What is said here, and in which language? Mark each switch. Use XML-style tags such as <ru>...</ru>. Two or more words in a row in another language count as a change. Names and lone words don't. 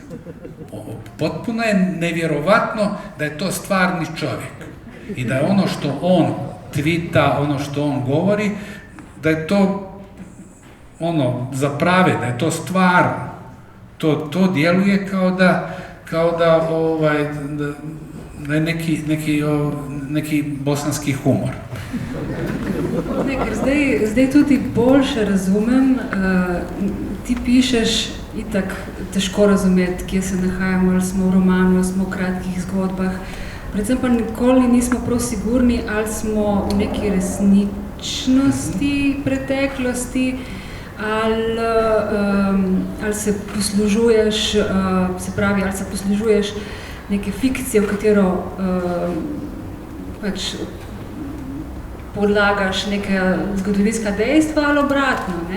<bs>Potpuno je nevjerovatno da je to stvarni čovjek i da je ono što on tvita, ono što on govori, da je to za prave, da je to stvarno. To djeluje kao da je neki bosanski humor.</bs> <sl>Ker zdaj tudi boljše razumem, ti pišeš itak težko razumeti, kje se nahajamo, ali smo v romanu, ali smo v kratkih zgodbah. Predvsem pa nikoli nismo prav sigurni, ali smo v neki resničnosti preteklosti, ali se poslužuješ, ali se poslužuješ neke fikcije, v katero pač podlagaš neke zgodovinska dejstva, ali obratno, ne?</sl>